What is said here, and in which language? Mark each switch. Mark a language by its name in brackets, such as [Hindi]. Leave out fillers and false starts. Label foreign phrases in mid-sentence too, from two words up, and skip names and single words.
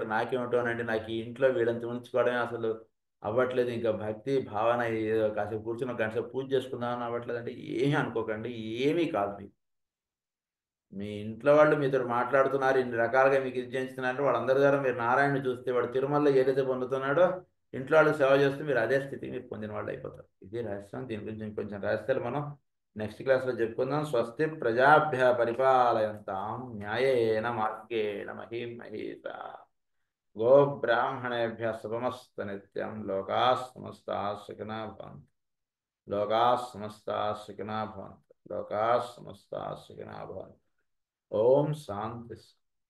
[Telugu] నాకేమిటో అనండి నాకు ఈ ఇంట్లో వీళ్ళంత ఉంచుకోవడమే అసలు అవ్వట్లేదు, ఇంకా భక్తి భావన కాసేపు కూర్చుని ఒక గంట సేపు పూజ చేసుకుందామని అవ్వట్లేదు అంటే ఏమీ అనుకోకండి, ఏమీ కాదు. మీకు మీ ఇంట్లో వాళ్ళు మీతో మాట్లాడుతున్నారు, ఇన్ని రకాలుగా మీకు ఇది చేస్తున్నారంటే వాళ్ళందరి ద్వారా మీరు నారాయణ చూస్తే వాడు తిరుమలలో ఏదైతే పొందుతున్నాడో ఇంట్లో వాళ్ళు సేవ చేస్తే మీరు అదే స్థితికి మీరు పొందిన వాళ్ళు అయిపోతారు. ఇది రహస్యం. దీని గురించి ఇంకొంచెం రహస్యాలు మనం నెక్స్ట్ క్లాస్లో చెప్పుకుందాం. [Sanskrit] స్వస్తి ప్రజాభ్య పరిపాలయంతాం న్యాయేన మార్గేణ మహీం మహీత గోబ్రాహ్మణేభ్య శుభమస్తు నిత్యం. లోకాः సమస్తాः సుఖినో భవంతు. లోకాः సమస్తాः సుఖినో భవంతు. లోకాः సమస్తాः సుఖినో భవంతు. ఓం శాంతి.